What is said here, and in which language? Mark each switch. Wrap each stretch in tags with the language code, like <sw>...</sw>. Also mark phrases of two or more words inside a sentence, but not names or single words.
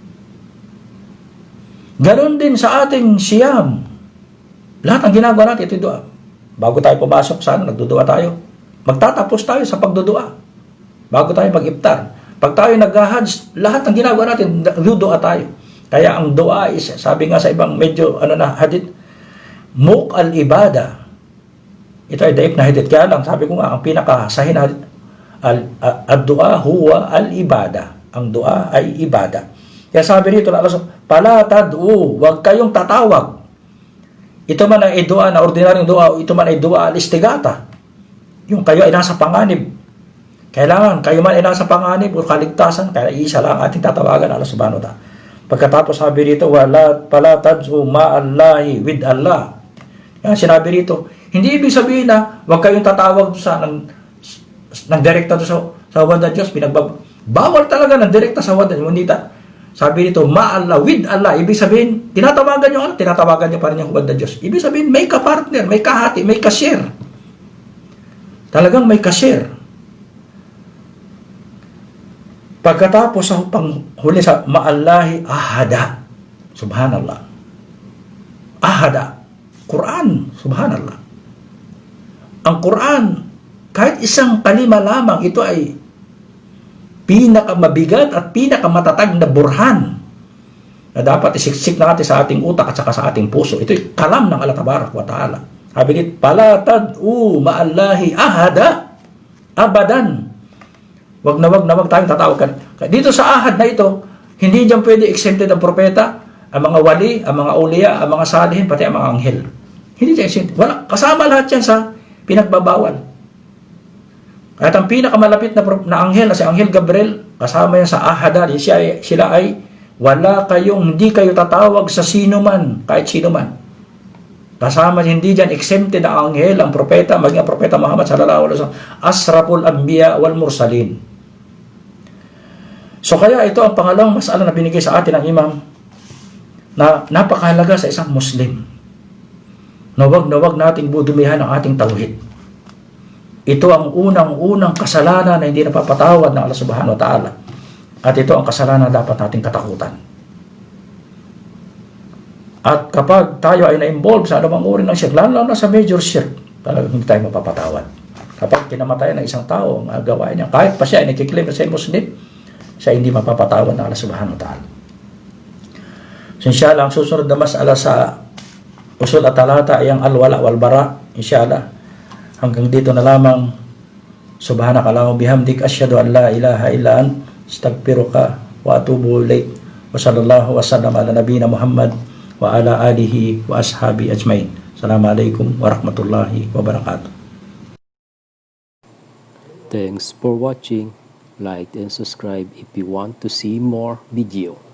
<tl>Ganon din sa ating siyam. Lahat ng ginagawa natin, ito yung dua. Bago tayo pumasok sa nagdudua tayo. Magtatapos tayo sa pagdudua. Bago tayo mag-iftar. Pag tayo nag-hajj, lahat ng ginagawa natin, nagdudua tayo. Kaya ang dua is, sabi nga sa ibang medyo,</tl> <ar>حديث، مخ العبادة.</ar> <tl>Ito ay daif na hadith. Kaya lang, sabi ko nga, ang pinakasahin na hadith,</tl> <ar>الدعاء هو العبادة.</ar> <tl>Ang dua ay ibada. Kaya sabi rito,</tl> <ar>فلا تدعو,</ar> <tl>huwag kayong tatawag. Ito man ay dua na ordinaryong dua, ito man ay</tl> <ar>دعاء الاستغاثة.</ar> <tl>Yung kayo ay nasa panganib. Kailangan, kayo man ay nasa panganib o kaligtasan, kaya isa lang ating tatawagan</tl> <ar>الله سبحانه وتعالى.</ar> <tl>Pagkatapos sabi rito,</tl> <ar>فلا تدعو مع الله</ar> <en>with Allah.</en> <tl>Kaya sinabi rito, hindi ibig sabihin na huwag kayong tatawag sa ng direkta sa wanda Diyos. Bawal talaga ng direkta sa wanda Diyos. Sabi nito, ma'Allah,</tl> <en>with Allah.</en> <tl>Ibig sabihin, tinatawagan nyo Allah, tinatawagan nyo pa rin yung hubad na Diyos. Ibig sabihin, may ka-partner, may kahati, may ka-share. Talagang may ka-share. Pagkatapos sa panghuli sa</tl> <ar>مع الله، أحدا. سبحان الله. أحدا. قرآن. سبحان الله.</ar> <tl>Ang Quran, kahit isang kalima lamang, ito ay pinakamabigat at pinakamatatag na burhan na dapat isiksik natin sa ating utak at saka sa ating puso. Ito'y kalam ng</tl> <ar>الله تبارك وتعالى.</ar> <tl>Sabi nito,</tl> <ar>فلا تدعو مع الله أحدا أبدا.</ar> <tl>Wag na wag tayong tatawag. Dito sa ahad na ito, hindi diyan pwede exempted ang propeta, ang mga wali, ang mga uliya, ang mga salihin, pati ang mga anghel. Hindi diyan exempted. Wala, kasama lahat yan sa pinagbabawal. At ang pinakamalapit na anghel, na si Anghel Gabriel, kasama yan sa ahada, sila ay hindi kayo tatawag sa sino man, kahit sino man. Kasama, hindi dyan exempted ang anghel, ang propeta, maging ang propeta Muhammad</tl> <ar>صلى الله عليه وسلم، أشرف الأنبياء والمرسلين.</ar> <tl>So kaya ito ang pangalawang masala na binigay sa atin ng imam, na napakahalaga sa isang Muslim. Na wag nating budumihan ang ating tauhid. Ito ang unang kasalanan na hindi napapatawad ng</tl> <ar>الله سبحانه وتعالى.</ar> <tl>At ito ang kasalanan na dapat nating katakutan. At kapag tayo ay na-involve sa anumang uri ng shirk, lalo na sa major shirk, talagang hindi tayo mapapatawad. Kapag kinamatayan ng isang tao, ang gawain niya, kahit pa siya ay nakiklaim na siya Muslim, siya hindi mapapatawad ng</tl> <ar>الله سبحانه وتعالى.</ar> <tl>So inshallah, ang susunod na masala sa</tl> <ar>الأصول الثلاثة</ar> <tl>ay ang</tl> <ar>الولاء والبراء,</ar> <tl>inshallah. Hanggang dito na lamang.</tl> <ar>سبحانك اللهم بحمدك أشهد أن لا إله إلا أنت أستغفرك وأتوب إليك. وصلى الله وسلم على نبينا محمد وعلى آله وأصحابه أجمعين. السلام عليكم ورحمة الله وبركاته.</ar> <en>Thanks for watching. Like and subscribe if you want to see more video.</en>